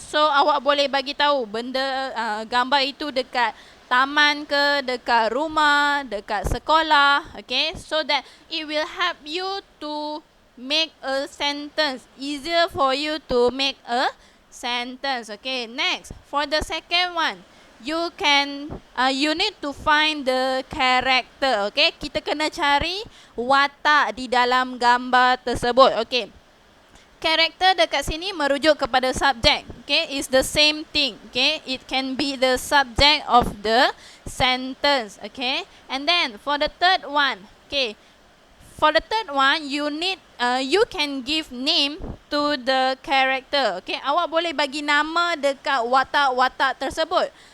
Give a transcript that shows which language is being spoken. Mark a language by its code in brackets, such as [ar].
[ms] So awak boleh bagi tahu benda gambar itu dekat taman ke, dekat rumah, dekat sekolah, okay. [en] So that it will help you to make a sentence. Easier for you to make a sentence. Okay, next for the second one, you need to find the character. [ms] Okay, kita kena cari watak di dalam gambar tersebut. Okay, karakter dekat sini merujuk kepada subjek. [en] Okay, it's the same thing. Okay, it can be the subject of the sentence. Okay, and then for the third one, okay, for the third one, you can give name to the character. [ms] Okay, awak boleh bagi nama dekat watak-watak tersebut.